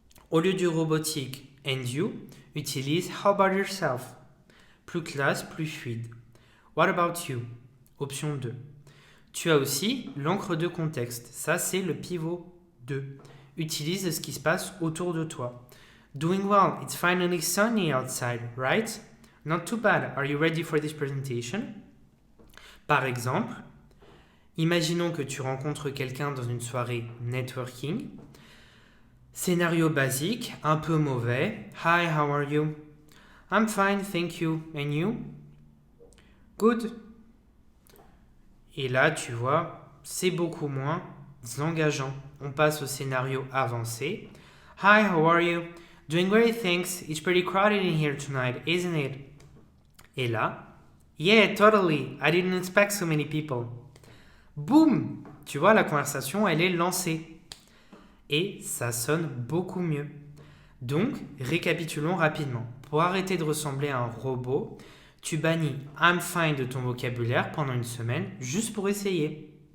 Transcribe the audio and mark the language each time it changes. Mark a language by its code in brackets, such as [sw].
[fr] Au lieu du robotique [en] and you, [fr] utilise [en] how about yourself. [fr] Plus classe, plus fluide. [en] What about you? [fr] Option 2. Tu as aussi l'encre de contexte. Ça, c'est le pivot 2. Utilise ce qui se passe autour de toi. [en] Doing well, it's finally sunny outside, right? Not too bad. Are you ready for this presentation? [fr] Par exemple, imaginons que tu rencontres quelqu'un dans une soirée networking. Scénario basique, un peu mauvais. [en] Hi, how are you? I'm fine, thank you. And you? Good. [fr] Et là, tu vois, c'est beaucoup moins engageant. On passe au scénario avancé. [en] Hi, how are you? Doing great, thanks. It's pretty crowded in here tonight, isn't it? [fr] Et là, [en] yeah, totally. I didn't expect so many people. [fr] Boum! Tu vois, la conversation, elle est lancée. Et ça sonne beaucoup mieux. Donc, récapitulons rapidement. Pour arrêter de ressembler à un robot, tu bannis [en] I'm fine [fr] de ton vocabulaire pendant une semaine juste pour essayer.